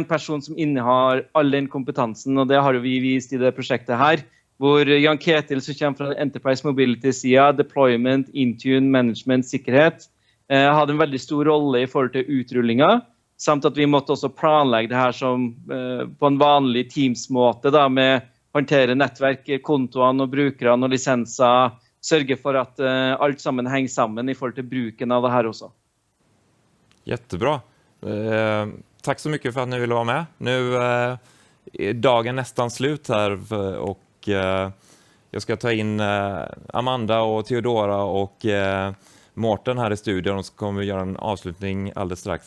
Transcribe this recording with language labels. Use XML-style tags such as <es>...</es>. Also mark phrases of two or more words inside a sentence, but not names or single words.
<no>person som innehar all den kompetansen, og det har jo vi vist i det prosjektet her, hvor Jan Ketil, som kommer fra Enterprise Mobility-siden, deployment, Intune, management, sikkerhet, hadde en veldig stor rolle i forhold til utrullinga, samt at vi måtte også planlegge det her som på en vanlig Teams-måte, da, med håndtere nettverk, kontoene og brukerne og lisenser, sørge for at alt sammen henger sammen i forhold till bruken av</no> <sv>det här också. Jättebra. Tack så mycket för att ni ville vara med. Nu är dagen nästan slut här och jag ska ta in Amanda och Theodora och Mårten här i studion och så kommer vi göra en avslutning alldeles strax.</sv>